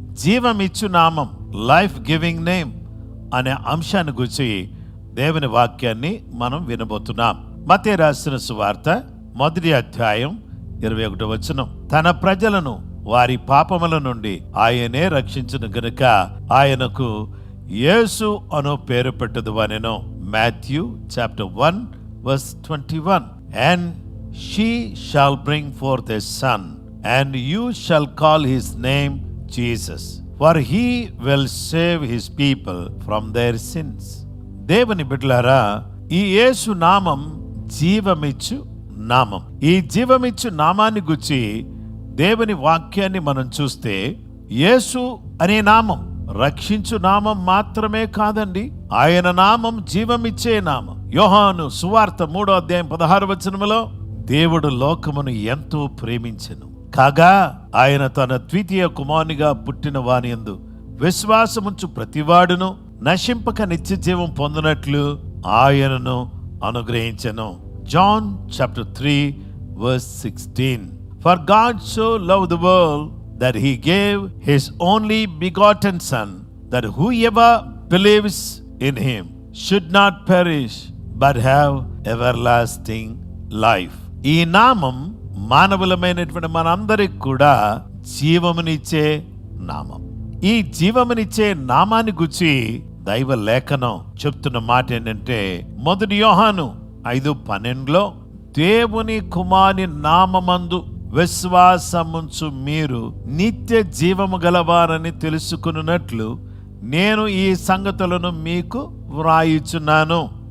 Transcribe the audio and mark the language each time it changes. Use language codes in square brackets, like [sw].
[te] జీవం ఇచ్చు నామం, [en] life giving name [te] అనే అంశాన్ని గురించి దేవుని వాక్యాన్ని మనం వినబోతున్నాం. మత్తయి రాసిన సువార్త 1వ అధ్యాయం 21వ వచనం, తన ప్రజలను వారి పాపముల నుండి ఆయనే రక్షించును గనుక ఆయనకు యేసు అను పేరు పెట్టదు అనెను. [en] Matthew chapter 1 verse 21, and she shall bring forth a son, and you shall call his name Jesus, for he will save his people from their sins. [te] దేవుని బిడ్డలారా, ఈ యేసు నామం జీవమిచ్చు నామం. ఈ జీవమిచ్చు నామాన్ని గురించి దేవుని వాక్యాన్ని మనం చూస్తే, యేసు అనే నామం రక్షించు నామం మాత్రమే కాదండి, ఆయన నామం జీవమిచ్చే నామం. యోహాను సువార్త 3వ అధ్యాయం 16వ వచనములో, దేవుడు లోకమును ఎంతో ప్రేమించెను కాగా ఆయన తన ద్వితీయ కుమారునిగా పుట్టిన వాని యందు విశ్వాసముంచు ప్రతివాడును నశింపక నిత్య జీవం పొందినట్లు ఆయనను అనుగ్రహించెను. [en] John chapter 3 verse 16, for God so loved the world that he gave his only begotten son, that whoever believes in him should not perish but have everlasting life. [te] ఈ నామం మానవులమైనటువంటి మనందరికి కూడా జీవమునిచ్చే నామం. ఈ జీవమునిచ్చే నామాన్ని గురించి దైవ లేఖనం చెప్తున్న మాట ఏంటంటే, 1 యోహాను 5:12 దేవుని కుమారుని నామమందు విశ్వాసముంచు మీరు నిత్య జీవము గలవారని తెలుసుకున్నట్లు నేను ఈ సంగతులను మీకు వ్రాయిచున్నాను.